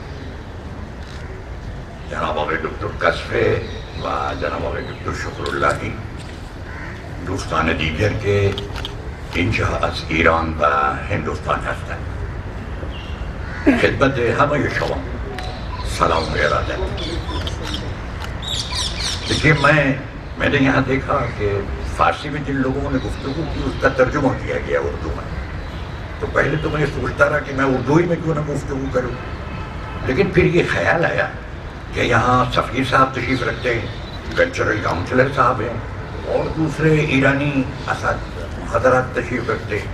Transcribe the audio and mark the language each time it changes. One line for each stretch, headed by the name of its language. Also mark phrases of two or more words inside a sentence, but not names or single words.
Persian: جناب آقای دکتر قصفه و جناب آقای دکتر شکراللهی، دوستان دیگر که اینجا از ایران و هندوستان هستند، خدمت همه شما سلام و ارادت.
Urdu: دیکھیے میں نے یہاں دیکھا کہ فارسی میں جن لوگوں نے گفتگو کی اس کا ترجمہ کیا گیا اردو میں، تو پہلے تو میں سوچتا رہا کہ میں اردو ہی میں کیوں نہ گفتگو کروں، لیکن پھر یہ خیال آیا کہ یہاں سفیر صاحب تشریف رکھتے ہیں,
English: cultural counselor
Urdu: صاحب ہیں اور دوسرے ایرانی حضرات تشریف رکھتے ہیں.